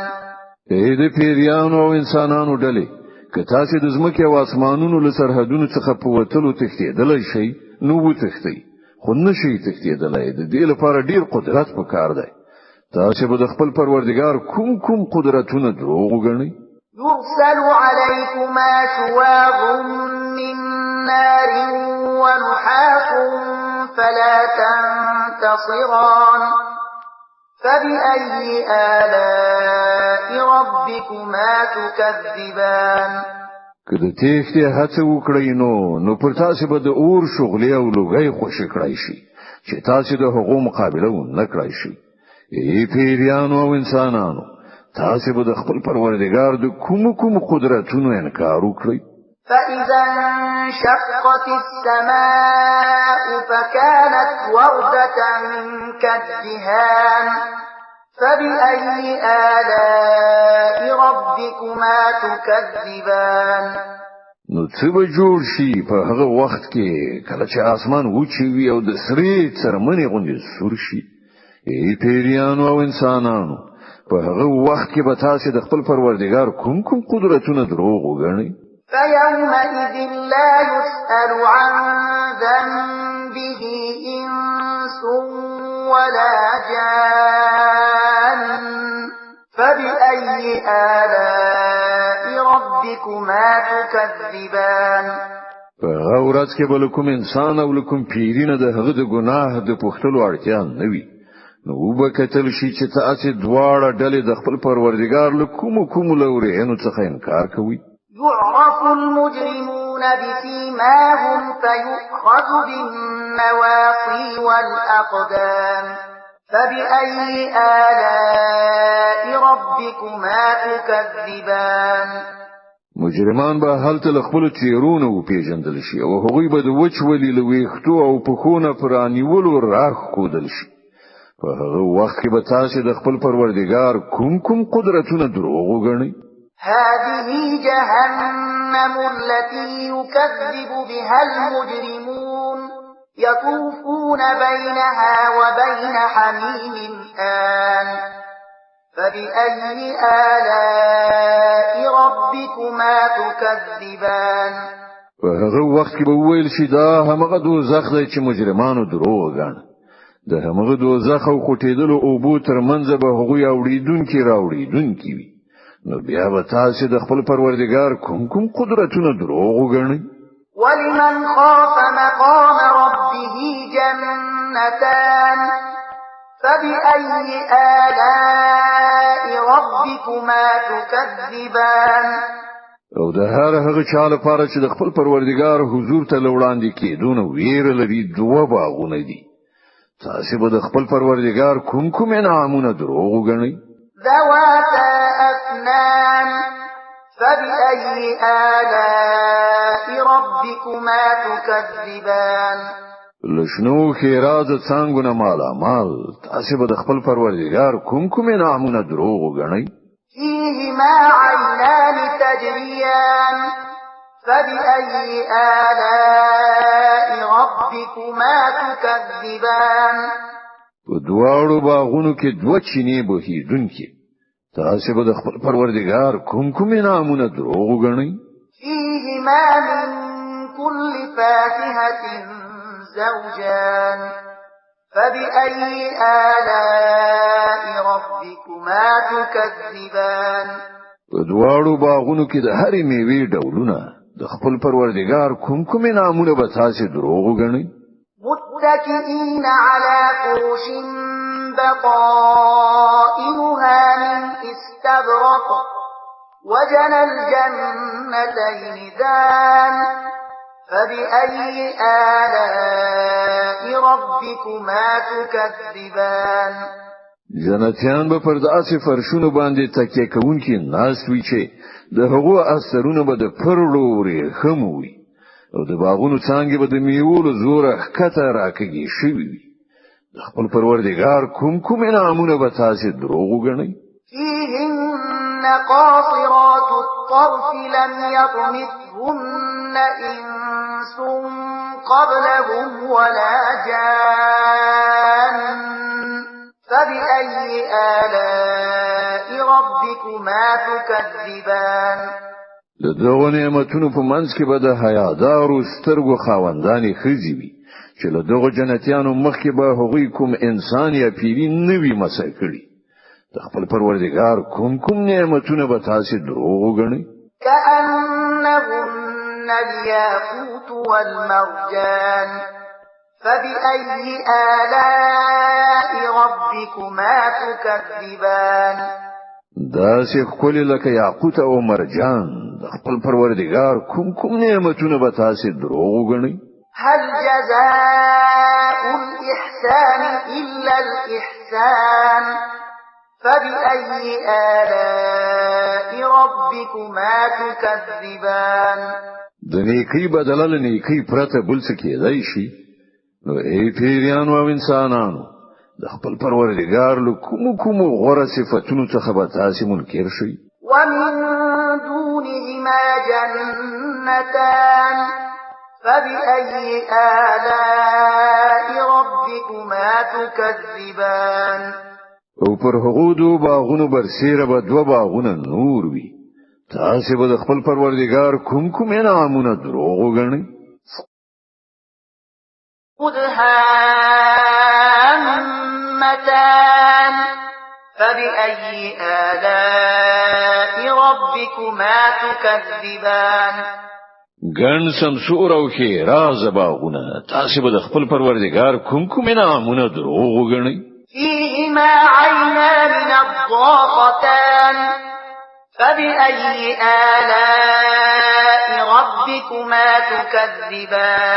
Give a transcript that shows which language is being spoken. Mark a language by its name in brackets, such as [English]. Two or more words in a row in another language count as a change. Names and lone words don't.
[Pashto] اې د پیریانو او انسانانو ډلې که تاسو د ځمکې او اسمانونو له سرحدونو څخه په وتلو تښتېدلی شئ نو وتښتئ خو نشئ تښتېدلی د دې لپاره ډیر قدرت پکار دی. تاسو به د خپل پروردګار کوم قدرتونه دروغ وګڼئ؟ [Arabic] يرسل عليكما شواظ من نار ونحاس فلا تنتصران فبأي آلاء ربكما تكذبان [Pashto] که د تېښتې هڅه وکړئ نو پر تاسو به د اور شغلې او لوګي خوشی کړئ شي چې تاسو د هغو مقابله ونه کړئ شي. ای پیریانو او انسانانو تاسو به د خپل پروردګار د کوم قدرتونو انکار وکړئ؟ [Arabic] فإذا انشقت السماء فكانت وردة كالدهان فبأي آلاء ربكما تكذبان [Pashto] نو څه به جوړ شي په هغه وخت کې کله چې اسمان وچی وي او د سری څرمنې غوندې سور شي؟ ای پیریانو او انسانانو په هغه وخت کې به تاسو د خپل پروردګار کوم قدرتونه دروغ وګڼئ؟ [Arabic] فيومئذ لا يسأل عن ذنبه إنس ولا جان فبأي آلاء ربكما تكذبان [Pashto] هغه ورځ کې به کوم انسان او کوم پیرینه د هغه د ګناه د پوښتلو اړتیا نه وي. نو به کتل شي چې تاسو دواړه ډلې د خپل پروردګار له کوم لورینو څخه انکار کوي. [Arabic] يعرف المجرمون بسيماهم فيؤخذ بالنواصي والأقدام فبأي آلاء ربكما تكذبان [Pashto] مجرمان به هلته خپل تیرونه پیژندل شي او هغوی به د وچولې لويختو او پخونه پرانیولو راخ کودل شي. په هغه وخت کې به تاسو د خپل پروردګار کوم قدرتونه دروغ وګڼئ؟ [Arabic] هذه جهنم التي يكذب بها المجرمون يطوفون بينها وبين حميم آن فبأي آلاء ربكما تكذبان [Pashto] په هغه وخت کې به ویل شي دا همغه دوزخ دی چې مجرمانو دروغ غاڼه د همغه دوزخ او خټېدلو او بو ترمنځ به هغه راوړیدونکي وي. نو بیا به تاسو د خپل پروردګار کوم قدرتونه دروغ وګڼئ؟ [Arabic] ولمن خاف مقام ربه جنتان فبأي آلاء ربكما تكذبان [Pashto] او د هغه چا لپاره چې د خپل پروردګار حضور ته وړاندې کېدونه ویره لري دوه باغونه دي. تاسو به د خپل پروردګار کوم انعامونه دروغ وګڼئ؟ [Arabic] ذواتا أفنان فبأي آلاء ربكما تكذبان [Pashto] لشنو خیرات څنګه مالا مال تاسو به د خپل پروردګار کوم انعامونه دروغ وګڼئ؟ [Arabic] فيهما عينان تجريان فبأي آلاء ربكما تكذبان [Pashto] په دواړو باغونو کې دوه چینې بهیدونکي تاسو به د خپل پروردګار کوم انعامونه دروغ وګڼئ؟ [Arabic] فيهما من كل فاكهة زوجان فبأي آلاء ربكما تكذبان [Pashto] په دواړو باغونو کې د هرې میوې ډولونه د خپل پروردګار کوم انعامونه به تاسو دروغ وګڼئ؟ [Arabic] متكئين على فرش بطائنها من استبرق وجنى الجنتين دان فبأي آلاء ربكما تكذبان [Pashto] جنتیان به پر داسې فرشونو باندې تکیه کوونکي ناست وي چې د هغو اثرونه به د پرړو ورېښم وي او د باغونو څانګې به د میوو له زوره ښکته راکږي شوي وي. د خپل پروردګار کوم انعامونه به تاسې دروغ وګڼئ؟ [Arabic] فيهن قاصرات الطرف لم يطمثهن إنس قبلهم ولا جان فبأي آلاء ربكما تكذبان [Pashto] دغه نعمتونو په منځ کې به د حیادارو سترګو خاوندانې ښځې وي چې له دغو جنتیانو مخکې به هغوی کوم انسان یا پیری نه وي مسح کړي. د خپل پروردګار کوم نعمتونه به تاسې دروغ وګڼئ؟ [Arabic] كأنهن الياقوت والمرجان فبأي آلاء ربكما تكذبان [Pashto] داسې ښکلي لکه یاقوت او مرجان د خپل پروردګار کوم نعمتونه به تاسې دروغ وګڼئ؟ [Arabic] هل جزاء الإحسان إلا الإحسان فبأي آلاء ربكما تكذبان [Pashto] د نیکی بدله له نیکی پرته بل څه کېدای شي؟ نو ای پیریانو او انسانانو د خپل پروردګار له کوم غوره صفاتونو څخه به تاسې منکر شئ؟ [Arabic] ومن دونهما جنتان فبأي آلاء ربكما تكذبان [Pashto] او پر هغو دو باغونو برسیره به دوه باغونه نور وي تاسې به د خپل پروردګار کوم انعامونه دروغ وګڼئ؟ [Arabic] مدهامتان فبأي آلاء ربكما تكذبان [Pashto] ګڼ سمسور او ښېراز باغونه تاسې به د خپل پروردګار کوم انعامونه دروغ وګڼئ؟ [Arabic] فيهما عينان نضاختان فبأي آلاء ربكما تكذبان